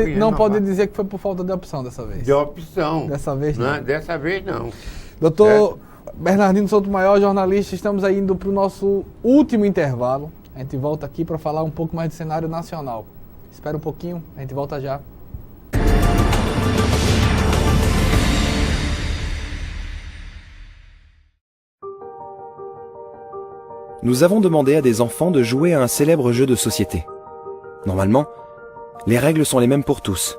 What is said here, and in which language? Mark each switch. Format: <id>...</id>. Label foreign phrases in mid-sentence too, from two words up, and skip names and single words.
<pt>e renovar. dizer que foi por falta de opção dessa vez. De opção. Dessa vez não. Dessa vez não. Doutor Bernardino Souto-Maior, jornalista, estamos aí indo para o nosso último intervalo. A gente volta aqui para falar um pouco mais do cenário nacional. Espera um pouquinho, a gente volta já.</pt> <fr>Nous avons demandé à des enfants de jouer à un célèbre jeu de société. Normalement, les règles sont les mêmes pour tous.</fr>